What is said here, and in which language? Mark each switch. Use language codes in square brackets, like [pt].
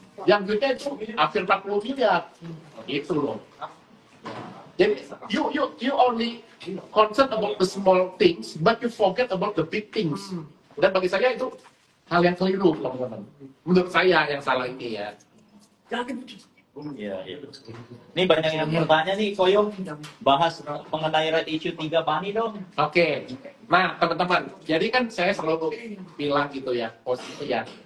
[id] Yang duitnya itu hampir 40 miliar. Gitu loh. Jadi [en] you only concern about the small things, but you forget about the big things. [id] Dan bagi saya itu hal yang keliru, teman-teman. Menurut saya yang salah ini ya. Iya. Ini banyak yang bertanya nih, Koyong. Bahas mengenai red issue 3 Bani dong. Oke. Nah, teman-teman, jadi kan saya selalu bilang gitu ya, posisi ya.